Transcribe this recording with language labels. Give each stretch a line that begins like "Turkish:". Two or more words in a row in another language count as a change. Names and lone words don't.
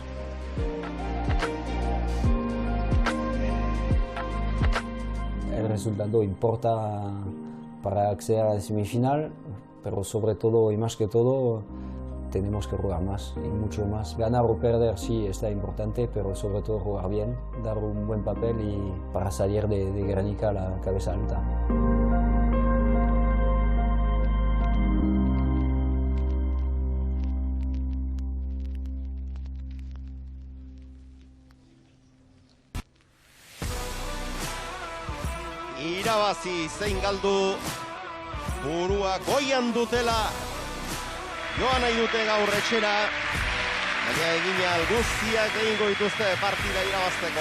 Spanish: El resultado importa para acceder a la semifinal, pero sobre todo y más que todo tenemos que jugar más y mucho más. Ganar o perder sí está importante, pero sobre todo jugar bien, dar un buen papel y para salir de Guernica a la cabeza alta.
Basque: Irabazi zein galdu, burua goian dutela, joan nahi dute gaur etxera, baina egina guztiak egingo dituzte partida irabazteko.